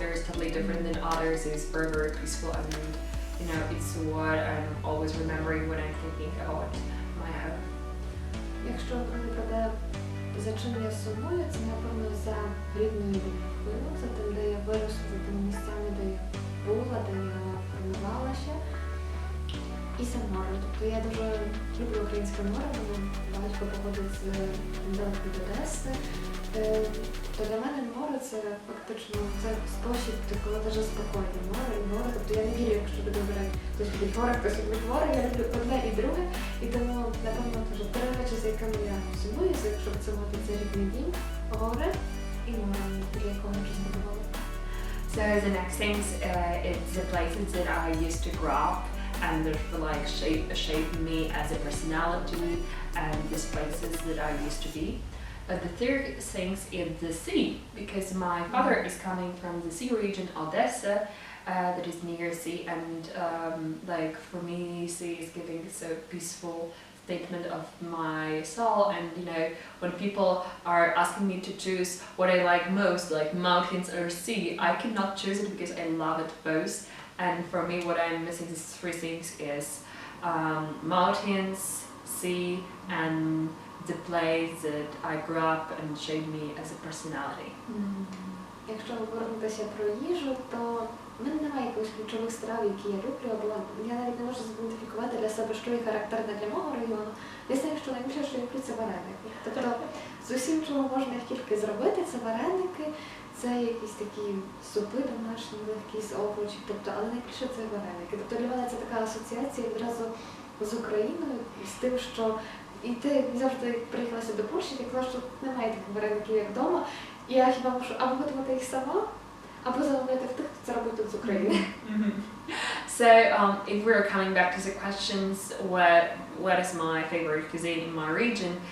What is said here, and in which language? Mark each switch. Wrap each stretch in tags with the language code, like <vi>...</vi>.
<en>There is totally different than others. It is very peaceful, and you know, it's what I'm always remembering when I'm thinking about my home.</en> <uk>Якщо говорити про те, за чим я сумую, це, напевно, за рідною любов'ю, за тим, де я виросла, за тими місцями, де я була, де я формувалася. І за море. Тобто я дуже люблю українське море, бо батько походить з недалеко від Одеси. То для мене море це фактично спосіб такого дуже спокійне море. Тобто я не вірю, якщо люди говорять, хтось любить море, хтось любить море, я люблю одне і друге. І тому, напевно, кажу, 3 речі, за якими я сумую, якщо це мати це рідний дім, горе і море, для якого я часто бувала.</uk> <en>So the next things, it's the places that I used to grow up, and that like shaped me as a personality, and these places that I used to be. The third things is the sea, because my father is coming from the sea region, Odessa, that is near sea, and like for me, sea is giving so peaceful statement of my soul. And you know, when people are asking me to choose what I like most, like mountains or sea, I cannot choose it because I love it both. And for me, what I'm missing these 3 things is mountains, sea, and the place that I grew up and shaped me as a personality.</en> <uk>Якщо повернутися про їжу, то в мене немає якихось ключових страв, які я люблю, або я навіть не можу зідентифікувати для себе, що є характерне для мого регіону. Я знаю, що найбільше, що я люблю, це вареники. Тобто з усім, чого можна тільки зробити, це вареники, це якісь такі супи домашні, легкі з овочів, тобто, але найбільше це вареники. Тобто для мене це така асоціація відразу з Україною, з тим, що і ти завжди приїхала сюди до Польщі, ти казала, що немає таких вареників, як вдома. І я хіба можу або готувати їх сама, або замовляти в тих, хто це робить тут з України.</uk> <en>So if we're coming back to the questions, what is my favorite cuisine in my region?</en>